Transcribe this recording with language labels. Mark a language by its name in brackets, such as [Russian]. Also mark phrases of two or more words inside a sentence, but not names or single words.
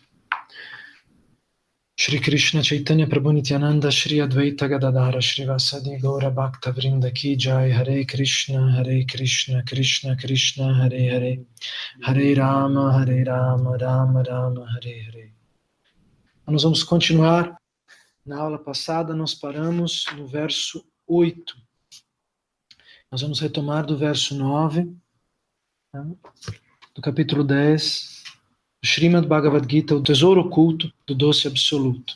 [Portuguese] Shri Krishna Chaitanya Prabhu Nityananda Shri Advaita Gadadhara Shri Vasadi Gaura Bhakta Vrinda [Hindi] की जय. [Portuguese] Hare Krishna Krishna Krishna Hare Hare Hare Rama Rama Rama Hare Hare. Nós vamos continuar. Na aula passada nós paramos no verso 8. Nós vamos retomar do verso 9, né, do capítulo 10 do Srimad Bhagavad Gita, o tesouro oculto do doce absoluto.